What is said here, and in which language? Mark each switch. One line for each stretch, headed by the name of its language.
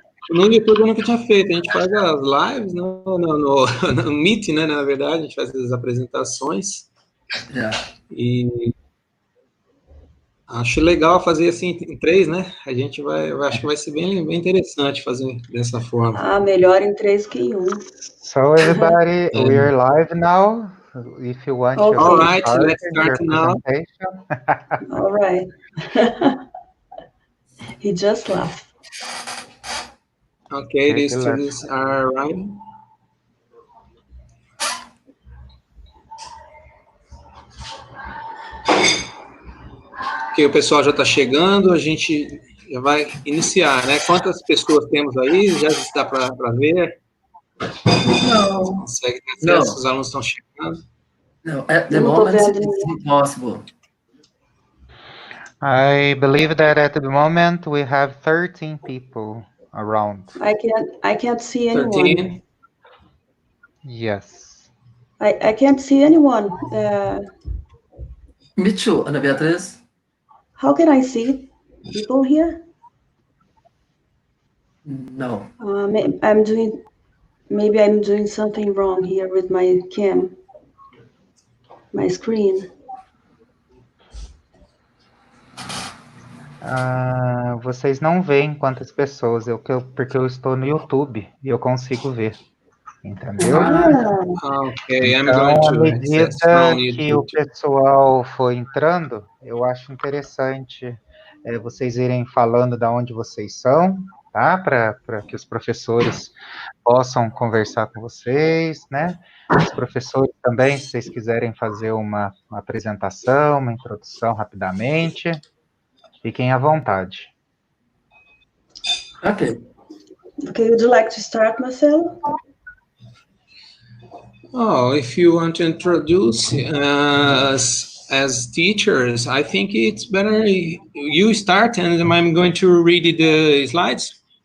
Portuguese: No YouTube eu nunca tinha feito. A gente faz as lives no Meet, né? Na verdade, a gente faz as apresentações. E acho legal fazer assim em 3, né? A gente acho que vai ser bem interessante fazer dessa forma. Melhor em 3 que em 1.
English: So everybody, we are live now. If you want to All right, let's your start now. presentation. All right. He just laughed. Okay, these students are arriving.
Portuguese: Ok, o pessoal já está chegando, a gente já vai iniciar, né? Quantas pessoas temos aí? Já dá para ver? Não. Consegue ter acesso? Os alunos estão chegando?
English: No, at the moment it's impossible. I believe that at the moment we have 13 people around. I can't see anyone. 13? Yes. I can't see anyone. Me too, Ana Beatriz. How can I see people here? No. Maybe I'm doing something wrong here with my my screen.
Portuguese: Vocês não veem quantas pessoas, porque eu estou no YouTube e eu consigo ver, entendeu? Ok, então, à medida que o pessoal for entrando, eu acho interessante vocês irem falando de onde vocês são, tá? Para que os professores possam conversar com vocês, né? Os professores também, se vocês quiserem fazer uma apresentação, uma introdução rapidamente, fiquem à vontade.
English: Okay, would you like to start, Marcelo? If you want to introduce us as teachers, I think it's better you start and I'm going to read the slides.